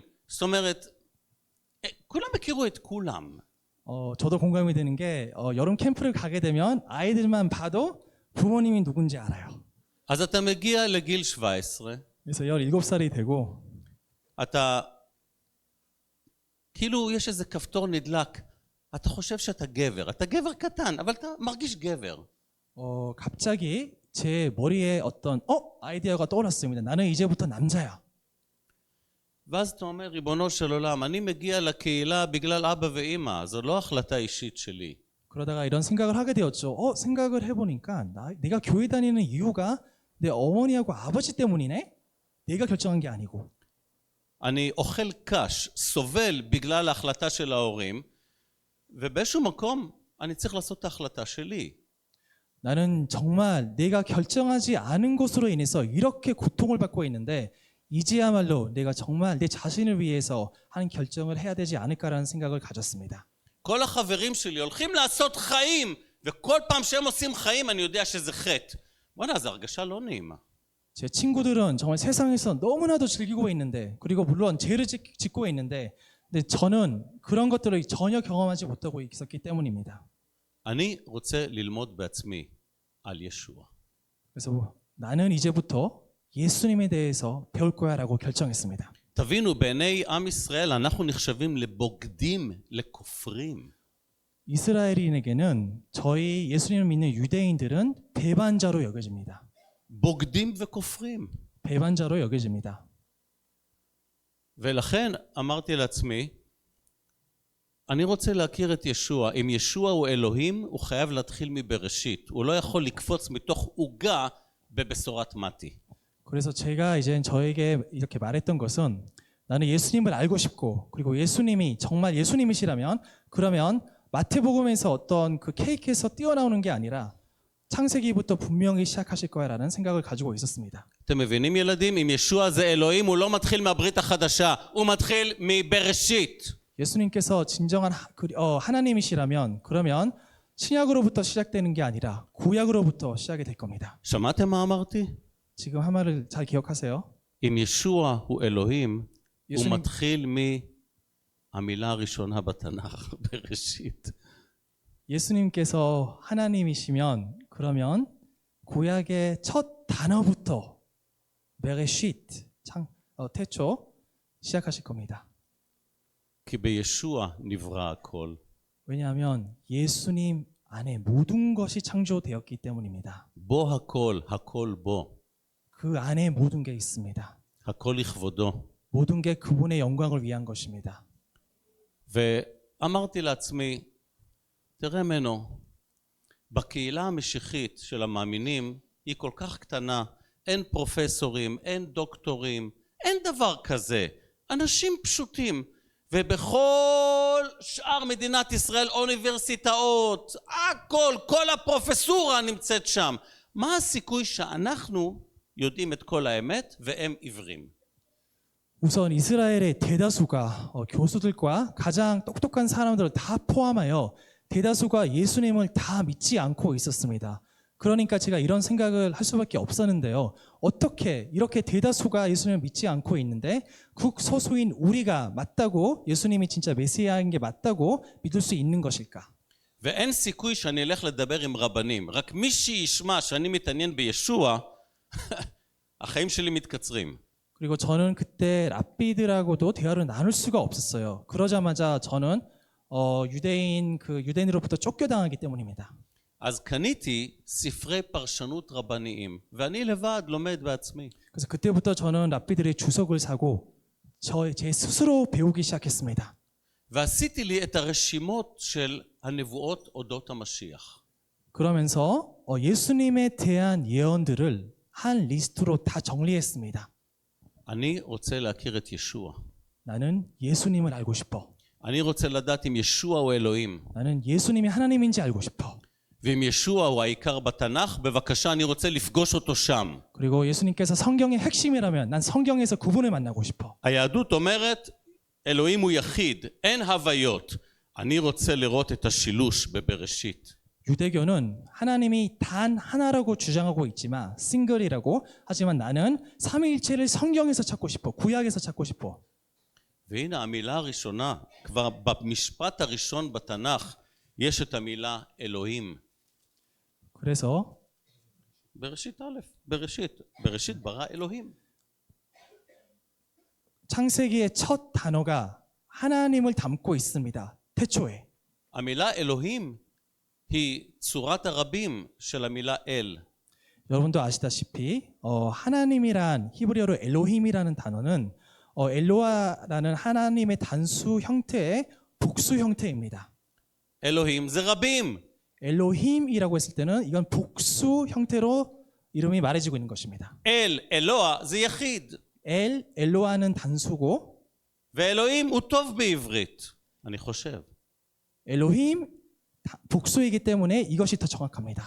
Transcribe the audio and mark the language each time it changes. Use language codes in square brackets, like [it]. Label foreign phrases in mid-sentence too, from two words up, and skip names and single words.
[he] זאת אומרת, כולם הכירו את כולם. [ko] 저도 공감이 되는 게 여름 캠프를 가게 되면 아이들만 봐도 부모님이 누군지 알아요. [he] אז אתה מגיע לגיל 17, [ko] 그래서 17살이 되고 [he] אתה כאילו יש איזה כפתור נדלק, אתה חושב שאתה גבר, אתה גבר קטן, אבל אתה מרגיש גבר. [ko] 갑자기 제 머리에 어떤 아이디어가 떠올랐습니다. 나는 이제부터 남자야. [he] ואז אתה אומר, ריבונו של עולם, אני מגיע לקהילה בגלל אבא ואמא, זו לא החלטה אישית שלי. [ko] 그러다가 이런 생각을 하게 되었죠. 생각을 해보니까 내가 교회 다니는 이유가 내 어머니하고 아버지 때문이네? 내가 결정한 게 아니고 [he] אני אוכל קש, סובל בגלל ההחלטה של ההורים, ובאיזשהו מקום אני צריך לעשות את ההחלטה שלי. [ko] 나는 정말 내가 결정하지 않은 것으로 인해서 이렇게 고통을 받고 있는데 이제야말로 내가 정말 내 자신을 위해서 하는 결정을 해야 되지 않을까라는 생각을 가졌습니다. [he] כל החברים שלי הולכים לעשות חיים, וכל פעם שהם עושים חיים אני יודע שזה חטא. בוא'נה, זו הרגשה לא נעימה. [ko] 제 친구들은 정말 세상에서 너무나도 즐기고 있는데 그리고 물론 죄를 짓고 있는데 근데 저는 그런 것들을 전혀 경험하지 못하고 있었기 때문입니다. [he] אני רוצה ללמוד בעצמי על ישוע. [ko] 그래서 나는 이제부터 예수님에 대해서 배울 거야라고 결정했습니다. [he] תבינו, בעיני עם ישראל אנחנו נחשבים לבוגדים, לכופרים. [ko] 이스라엘인에게는 저희 예수님을 믿는 유대인들은 배반자로 여겨집니다. [he] בוגדים וכופרים. [ko] 배반자로 여겨집니다. [he] ולכן אמרתי לעצמי, אני רוצה להכיר את ישוע. אם ישוע הוא אלוהים, הוא חייב להתחיל מבראשית. הוא לא יכול לקפוץ מתוך עוגה בבשורת מתי. [ko] 그래서 제가 이제 저에게 이렇게 말했던 것은 나는 예수님을 알고 싶고 그리고 예수님이 정말 예수님이시라면 그러면 마태복음에서 어떤 그 케이크에서 뛰어나오는 게 아니라 창세기부터 분명히 시작하실 거야라는 생각을 가지고 있었습니다. [he] אתם מבינים ילדים? אם ישוע זה אלוהים, הוא לא מתחיל מהברית החדשה, הוא מתחיל מבראשית. [ko] 예수님께서 진정한 하나님이시라면 그러면 신약으로부터 시작되는 게 아니라 구약으로부터 시작이 될 겁니다. [he] שמעתם מה אמרתי? [ko] 지금 한 말을 잘 기억하세요. [he] אם ישוע הוא אלוהים, הוא [ko] 예수님- [he] מתחיל מהמילה הראשונה בתנ"ך, בראשית. [ko] 예수님께서 하나님이시면 그러면 구약의 첫 단어부터 베레시트 태초 시작하실 겁니다. [he] כי בישוע נברא הכל. [ko] 왜냐하면 예수님 안에 모든 것이 창조되었기 때문입니다. [he] בו הכל, הכל בו. [ko] 그 안에 모든 게 있습니다. [he] הכל לכבודו. [ko] 모든 게 그분의 영광을 위한 것입니다. [he] ואמרתי לעצמי, תראה מנו, בקהילה המשיחית של המאמינים היא כל כך קטנה, אין פרופסורים, אין דוקטורים, אין דבר כזה, אנשים פשוטים, ובכל שאר מדינת ישראל אוניברסיטאות, הכל, כל הפרופסורה נמצאת שם. מה הסיכוי שאנחנו יודעים את כל האמת והם עיוורים? [ko] 우선 이스라엘의 대다수가 교수들과 가장 똑똑한 사람들을 다 포함하여 대다수가 예수님을 다 믿지 않고 있었습니다. 그러니까 제가 이런 생각을 할 수밖에 없었는데요. 어떻게 이렇게 대다수가 예수님을 믿지 않고 있는데 극소수인 우리가 맞다고 예수님이 진짜 메시아인 게 맞다고 믿을 수 있는 것일까? [he] ואין סיכוי שאני אלך לדבר עם רבנים. רק מי שישמע שאני מתעניין בישוע, החיים שלי מתקצרים. [ko] 그리고 저는 그때 랍비들하고도 대화를 나눌 수가 없었어요. 그러자마자 저는 유대인으로부터 쫓겨당하기 때문입니다. [he] אז קניתי ספרי פרשנות רבניים, ואני לבד לומד בעצמי. [ko] 그래서 그때부터 저는 랍비들의 주석을 사고 제 스스로 배우기 시작했습니다. [he] ועשיתי לי את הרשימות של הנבואות אודות המשיח. [ko] 그러면서 예수님에 대한 예언들을 한 리스트로 다 정리했습니다. [he] אני רוצה להכיר את ישוע. [ko] 나는 예수님을 알고 싶어. [he] אני רוצה לדעת אם ישוע הוא אלוהים. [ko] 나는 예수님이 하나님인지 알고 싶어. [he] ואם ישוע הוא העיקר בתנ"ך, בבקשה אני רוצה לפגוש אותו שם. [ko] 그리고 예수님께서 성경의 핵심이라면 난 성경에서 그분을 만나고 싶어. [he] היהדות אומרת, אלוהים הוא יחיד, אין הוויות. אני רוצה לראות את השילוש בבראשית. [ko] 유대교는 하나님이 단 하나라고 주장하고 있지만 싱글이라고 하지만 나는 삼위일체를 성경에서 찾고 싶어. 구약에서 찾고 싶어. [he] והנה המילה הראשונה, כבר במשפט הראשון בתנ"ך, יש את המילה אלוהים. [ko] 그래서 [he] בראשית א', בראשית ברא אלוהים. [ko] 창세기의 첫 단어가 하나님을 담고 있습니다. 태초에. [he] המילה אלוהים היא צורת הרבים של המילה אל. [ko] 여러분도 아시다시피 하나님이란 히브리어로 엘로힘이라는 단어는 엘로아라는 하나님의 단수 형태의 복수 형태입니다. [he] אלוהים זה רבים. [ko] 엘로힘이라고 했을 때는 이건 복수 형태로 이름이 말해지고 있는 것입니다. [he] אל, אלוה זה יחיד. [ko] 엘로하는 단수고 [he] ואלוהים הוא טוב בעברית, אני חושב. [ko] 엘로힘 복수이기 때문에 이것이 더 정확합니다.